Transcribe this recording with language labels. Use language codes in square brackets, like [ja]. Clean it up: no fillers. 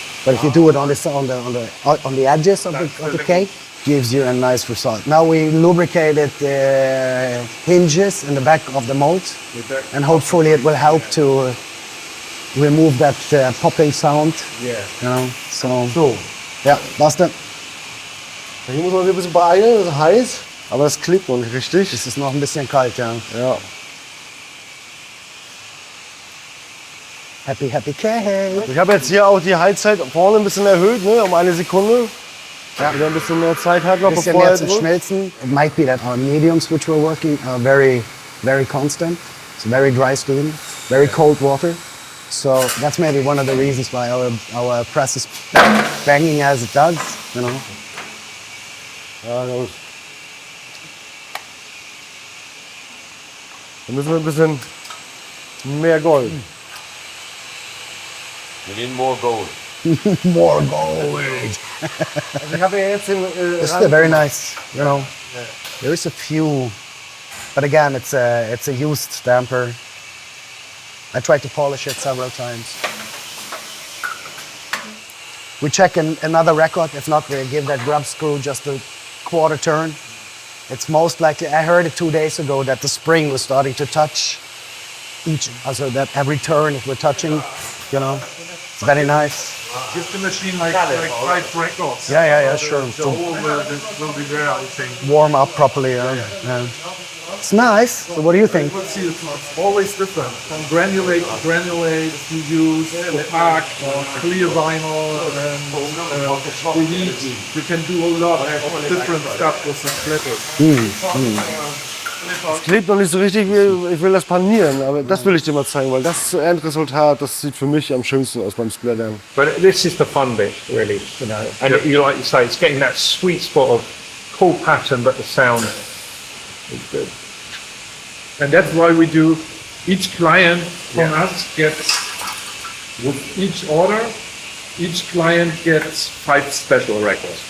[en] But if you do it on the edges of the cake, gives you a nice result. Now we lubricated the hinges in the back of the mold, and hopefully it will help to remove that popping sound. Yeah. You know, so. [de] Ja, basta. Hier muss man sich ein bisschen beeilen, es ist heiß, aber es klebt noch nicht richtig. Es ist noch ein bisschen kalt, ja. Ja. [en] Happy cake. [de] Ich habe jetzt hier auch die Heizzeit vorne ein bisschen erhöht, ne, um 1 Sekunde. Ja. Wieder ein bisschen mehr Zeit hat noch, bevor er zum Schmelzen. [en] It might be that our mediums which we're working are very constant. It's very dry steam, very cold water. So that's maybe one of the reasons why our press is banging as it does, you know. [de] Ja, gut. Dann müssen wir ein bisschen mehr Gold. [en] We need more gold. More gold. [de] Also ich habe ja jetzt den. [en] This is very nice, you know. There is a few, but again, it's a used stamper. I tried to polish it several times. We check another record. If not, we give that grub screw just a quarter turn. It's most likely, I heard it 2 days ago, that the spring was starting to touch also that every turn we're touching, you know. It's very nice. Give the machine like 5 records. Yeah, sure. The whole will be there, I think. Warm up properly, yeah. It's nice. So what do you think? See, it's always different. From granulate to granulate, you use opaque or clear vinyl, and the heat. You can do a lot of different stuff with the splitter. [de] Es klebt noch nicht so richtig, ich will das panieren, aber das will ich dir mal zeigen, weil das Endresultat, das sieht für mich am schönsten aus beim Splattern. [en] But this is the fun bit, really, you know. And like you say, it's getting that sweet spot of cool pattern, but the sound is good. And that's why we do. Each client from us gets, with each order, each client gets 5 special records.